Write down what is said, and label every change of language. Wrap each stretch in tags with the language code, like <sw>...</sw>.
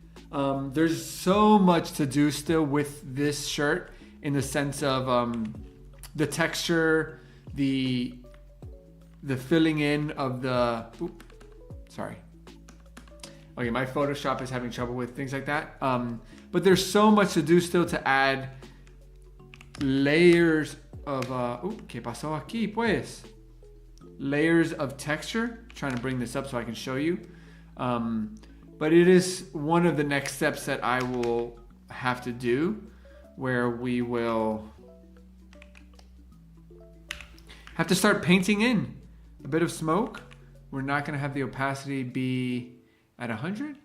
<en>There's so much to do still with this shirt in the sense of the texture, the filling in of the, sorry. Okay, my Photoshop is having trouble with things like that. But there's so much to do still to add layers of,</en> <es>¿qué pasó aquí, pues?</es> <en>Layers of texture. Trying to bring this up so I can show you. But it is one of the next steps that I will have to do, where we will have to start painting in a bit of smoke. We're not going to have the opacity be at 100.</en>